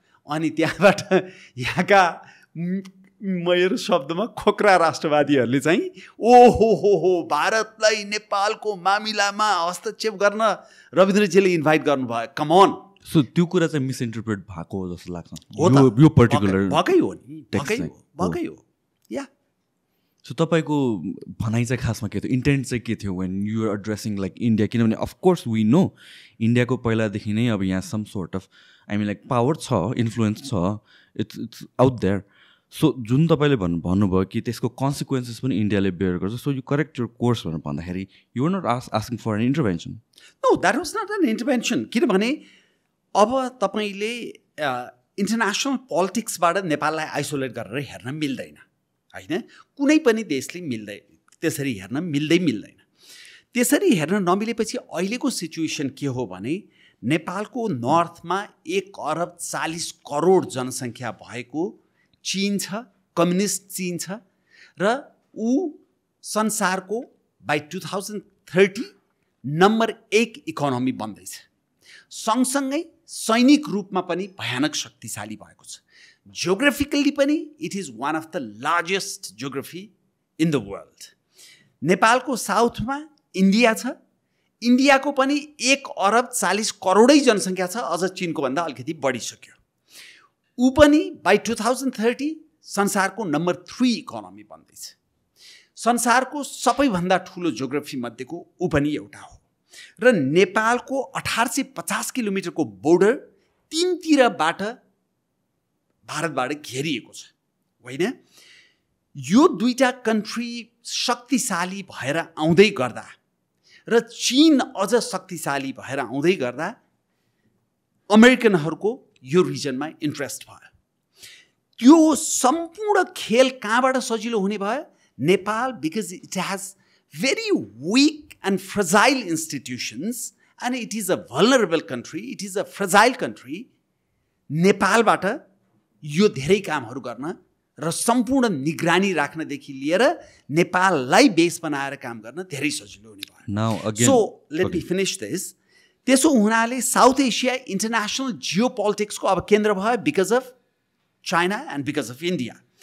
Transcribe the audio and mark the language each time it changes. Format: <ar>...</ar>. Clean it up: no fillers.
<ne>अनि त्यहाँबाट यहाँका मेरो शब्दमा खोक्रा राष्ट्रवादीहरूले चाहिँ ओहो भारतलाई नेपालको मामिलामा हस्तक्षेप गर्न रविन्द्रजीले इन्भाइट गर्नुभयो।</ne> <en>Come on.</en> <ne>सो त्यो कुरा चाहिँ मिसइन्टरप्रेट भएको हो जस्तो लाग्छ यो पर्टिकुलर। भकै हो नि, भकै हो या। सो तपाईँको भनाइ चाहिँ खासमा के थियो, इन्टेन्ट चाहिँ के थियो</ne> <en>When you are addressing like India?</en> <ne>किनभने अफकोर्स</ne> <en>we know</en> <ne>इन्डियाको पहिलादेखि नै अब यहाँ</ne> <en>some sort of like power</en> <ne>छ, इन्फ्लुएन्स छ,</ne> <en>It's out there.</en> <ne>सो जुन तपाईँले भन्नुभयो कि त्यसको कन्सिक्वेन्सेस पनि इन्डियाले बेयर गर्छ,</ne> <en>so you correct your course</en> <ne>भनेर भन्दाखेरि</ne> <en>You are not asking for an intervention. No, that was not an intervention.</en> <ne>किनभने अब तपाईँले इन्टरनेसनल पोलिटिक्सबाट नेपाललाई आइसोलेट गरेर हेर्न मिल्दैन होइन। कुनै पनि देशले त्यसरी हेर्न मिल्दैन। त्यसरी हेर्न नमिलेपछि अहिलेको सिचुएसन के हो भने नेपालको नर्थमा 1 अरब 40 करोड जनसङ्ख्या भएको चीन छ, कम्युनिस्ट चीन छ, र ऊ संसारको बाई 2030 नम्बर 1 इकोनोमी बन्दैछ। सँगसँगै सैनिक रूपमा पनि भयानक शक्तिशाली भएको छ।</ne> <en>Geographically पनि it is one of the largest geography in the world.</en> <ne>नेपालको साउथमा इन्डिया छ, इन्डियाको पनि 1 अरब 40 करोडै जनसङ्ख्या छ, अझ चीनको भन्दा अलिकति बढिसक्यो। ऊ पनि बाई 2030 संसारको नम्बर 3 इकोनोमी बन्दैछ। संसारको सबैभन्दा ठुलो जियोग्राफी मध्येको ऊ पनि एउटा हो। र नेपालको 1850 किलोमिटरको बोर्डर तीनतिरबाट भारतबाट घेरिएको छ होइन। यो दुईटा कन्ट्री शक्तिशाली भएर आउँदै गर्दा र चीन अझ शक्तिशाली भएर आउँदै गर्दा अमेरिकनहरूको यो रिजनमा इन्ट्रेस्ट भयो। त्यो सम्पूर्ण खेल कहाँबाट सजिलो हुने भयो?</ne> <en>Nepal, because it has very weak and fragile institutions and it is a vulnerable country, it is a fragile country.</en> <ne>नेपालबाट यो धेरै कामहरू गर्न र सम्पूर्ण निगरानी राख्नदेखि लिएर नेपाललाई बेस बनाएर काम गर्न धेरै सजिलो हुने भयो।</ne> <en>So let me finish this.</en> <ne>त्यसो हुनाले साउथ एसिया इन्टरनेसनल जियो पोलिटिक्सको अब केन्द्र भयो</ne> <en>Because of China and because of India.</en>